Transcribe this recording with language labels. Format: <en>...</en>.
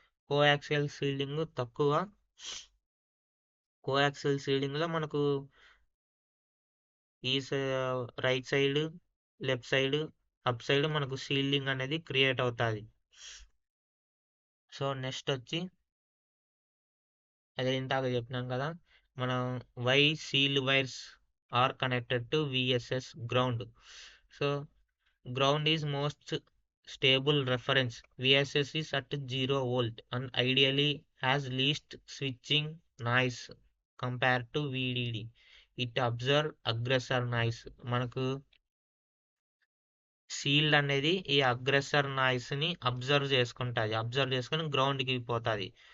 <te>Coaxial సీల్డింగ్ తక్కువ. Coaxial సీల్డింగ్లో మనకు ఈ right side, left side, up side మనకు షీల్డింగ్ అనేది క్రియేట్ అవుతుంది. సో నెక్స్ట్ వచ్చి అదే ఇందాక చెప్పినాం కదా, మనం</te> <en>Why shield wires are connected to VSS ground. So ground is most stable reference. VSS is at 0 volt and ideally has least switching noise compared to VDD. It observe aggressor noise.</en> <te>మనకు shield అనేది ఈ aggressor noise ని observe చేసుకుని గ్రౌండ్కి పోతుంది.</te>